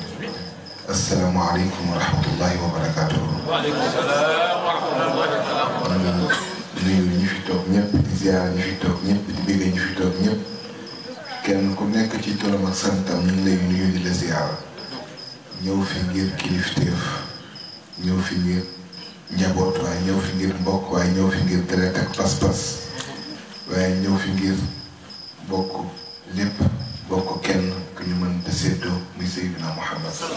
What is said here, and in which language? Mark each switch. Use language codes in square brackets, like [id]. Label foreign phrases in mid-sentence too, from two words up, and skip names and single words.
[ar] السلام عليكم ورحمة الله وبركاته. وعليكم السلام ورحمة الله وبركاته. [wo] nuyu ñi fi toog ñëpp di ziar ñi fi toog ñëpp di bëgg ñi fi toog ñëpp kenn ku nekk ci turam ak santam ñu ngi lay nuyu di la ziar ñëw fi ngir kilifteef ñëw fi ngir njaboot waaye ñëw fi ngir mbokk waaye ñëw fi ngir deret ak pas-pas waaye ñëw fi ngir bokk lépp bokk kenn ku ñu mën a séddoo muy Seydina Muhammad